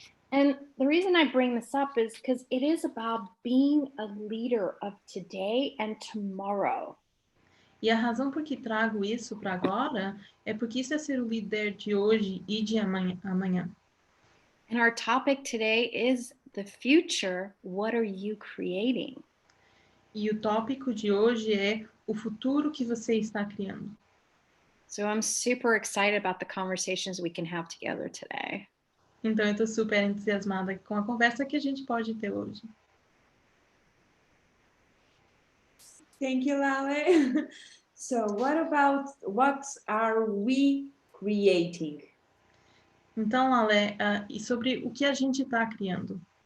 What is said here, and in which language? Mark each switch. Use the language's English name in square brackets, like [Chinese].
[English] And the reason I bring this up is because it is about being a leader of today and tomorrow. [Portuguese] E a razão por que trago isso para agora é porque isso é ser o líder de hoje e de amanhã. [English] And our topic today is the future. What are you creating? [Portuguese] E o tópico de hoje é o futuro que você está criando. [English] So I'm super excited about the conversations we can have together today. [Portuguese] Então eu estou super entusiasmada com a conversa que a gente pode ter hoje. [English] Thank you, Laleh. So what are we creating? [Portuguese] Então, Laleh, e sobre o que a gente está criando?